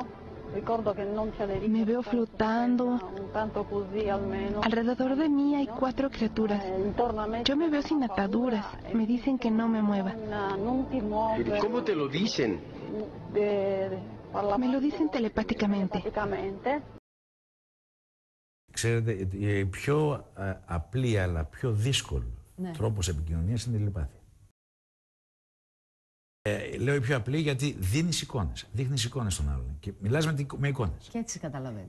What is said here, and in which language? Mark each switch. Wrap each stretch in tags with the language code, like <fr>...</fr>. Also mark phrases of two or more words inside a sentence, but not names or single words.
<es>Me veo flotando. Alrededor de mí hay 4 criaturas. Yo me veo sin ataduras. Me dicen que no me mueva. ¿Cómo te lo dicen? Me lo dicen telepáticamente.</es> <el>Ξέρετε, η πιο απλή αλλά πιο δύσκολο τρόπος επικοινωνίας είναι η τηλεπάθεια. Λέω η πιο απλή γιατί δίνεις εικόνες. Δείχνεις εικόνες στον άλλον και μιλάς με εικόνες. Και έτσι καταλαβαίνεις.</el>